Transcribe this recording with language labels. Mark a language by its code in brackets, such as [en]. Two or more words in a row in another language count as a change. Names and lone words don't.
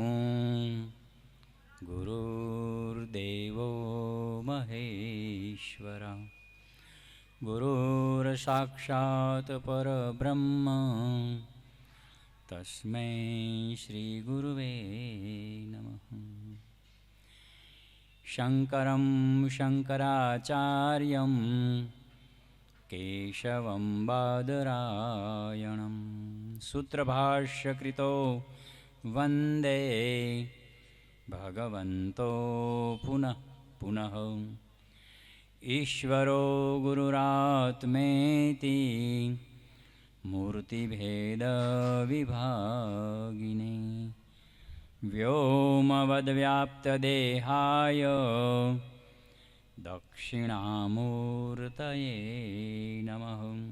[sa] गुरुर्देवो महेश्वर गुरुर्साक्षात् परब्रह्म तस्मै श्रीगुरुवे नमः। शङ्करं शङ्कराचार्यं केशवं बादरायणं સૂત્રભાષ્યકૃતો વંદે ભગવંતો પુનઃ પુનઃ ઈશ્વરો ગુરુરાત્મેતિ મૂર્તિભેદ વિભાગિને વ્યોમવદ્વ્યાપ્તદેહાય દક્ષિણામૂર્તયે નમઃ.